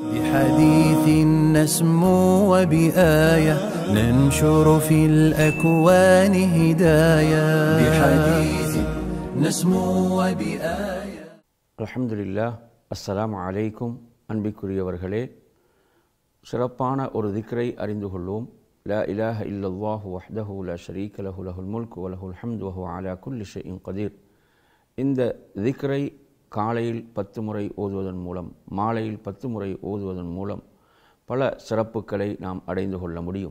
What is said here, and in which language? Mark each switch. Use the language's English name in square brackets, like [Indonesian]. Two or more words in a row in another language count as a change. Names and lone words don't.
[Arabic] بحديث نسمو وبآية ننشر في الأكوان هدايا بحديث نسمو وبآية. الحمد لله. السلام عليكم. [Tamil] அன்பிற்குரியவர்களே, சிறப்பான ஒரு திக்ரை அறிந்து கொள்வோம். [Arabic] لا إله إلا الله وحده لا شريك له له الملك وله الحمد وهو على كل شيء قدير. [Tamil] இந்த திக்ரை காலையில் 10 முறை ஓதுவதன் மூலம், மாலையில் 10 முறை ஓதுவதன் மூலம் பல சிறப்புகளை நாம் அடைந்து கொள்ள முடியும்.